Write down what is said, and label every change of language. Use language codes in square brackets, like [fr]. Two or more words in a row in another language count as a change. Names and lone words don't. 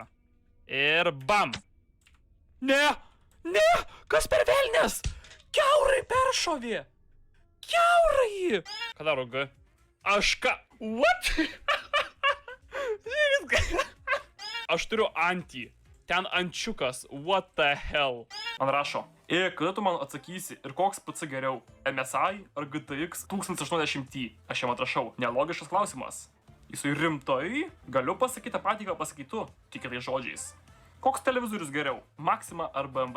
[lt] Ir bam! Ne! Ne! Kas per velnės? Kiaurai peršovė! Kiaurai! Ką daro G? Aš ką? What? Aš turiu antį. Ten ančiukas. [en] What the hell? [lt] Man rašo. Kada tu man atsakysi ir koks PC geriau? MSI ar GTX 1080 Ti? Aš jam atrašau. Nelogiškas klausimas. Jisai rimtai? Galiu pasakyti tą patį, ką pasakytų, tik kitais žodžiais. Koks televizorius geriau? Maxima ar BMW?